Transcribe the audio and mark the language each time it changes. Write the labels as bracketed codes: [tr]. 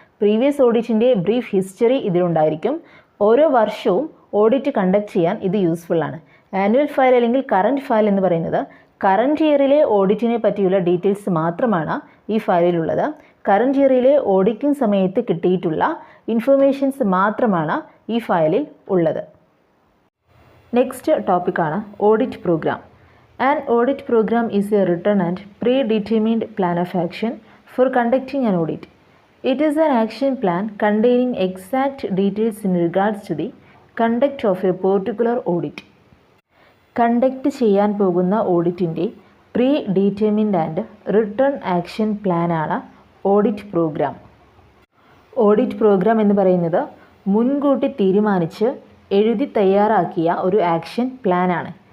[ml] Previous ഓഡിറ്റിൻ്റെ brief history ഇതിലുണ്ടായിരിക്കും. ഓരോ വർഷവും audit conduct ചെയ്യാൻ ഇത് യൂസ്ഫുൾ ആണ്. ആനുവൽ ഫയൽ അല്ലെങ്കിൽ കറൻറ്റ് ഫയൽ എന്ന് പറയുന്നത് കറൻറ്റ് ഇയറിലെ ഓഡിറ്റിനെ പറ്റിയുള്ള ഡീറ്റെയിൽസ് മാത്രമാണ് ഈ ഫയലിലുള്ളത്. കറൻറ്റ് ഇയറിലെ ഓഡിറ്റിംഗ് സമയത്ത് കിട്ടിയിട്ടുള്ള ഇൻഫർമേഷൻസ് മാത്രമാണ് ഈ ഫയലിൽ ഉള്ളത്. [en] Next ടോപ്പിക്കാണ് audit program. An audit program is a written and predetermined plan of action for conducting an audit. It is an action plan containing exact details in regards to the conduct of a particular audit. [ml] Conduct ചെയ്യാൻ പോകുന്ന ഓഡിറ്റിൻ്റെ pre ഡീറ്റർമിൻഡ് and return action പ്ലാനാണ് audit programme. Audit programme എന്ന് പറയുന്നത് മുൻകൂട്ടി തീരുമാനിച്ച് എഴുതി തയ്യാറാക്കിയ ഒരു ആക്ഷൻ പ്ലാനാണ്.